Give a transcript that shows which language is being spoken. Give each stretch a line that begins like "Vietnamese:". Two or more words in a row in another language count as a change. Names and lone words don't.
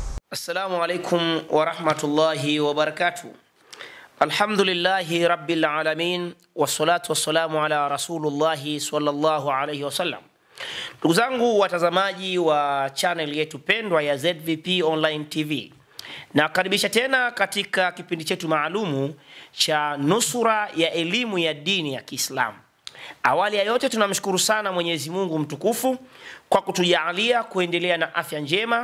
Arabic: السلام عليكم ورحمة الله وبركاته. الحمد لله رب العالمين والصلاة والسلام على رسول الله صلى الله عليه وسلم.
Swahili: Ndugu zangu watazamaji wa channel yetu pendwa ya ZVP Online TV, na karibisha tena katika kipindi chetu maalumu cha nusura ya elimu ya dini ya Kiislamu. Awali ya yote tunamshukuru sana Mwenyezi Mungu mtukufu kwa kutujalia kuendelea na afya njema.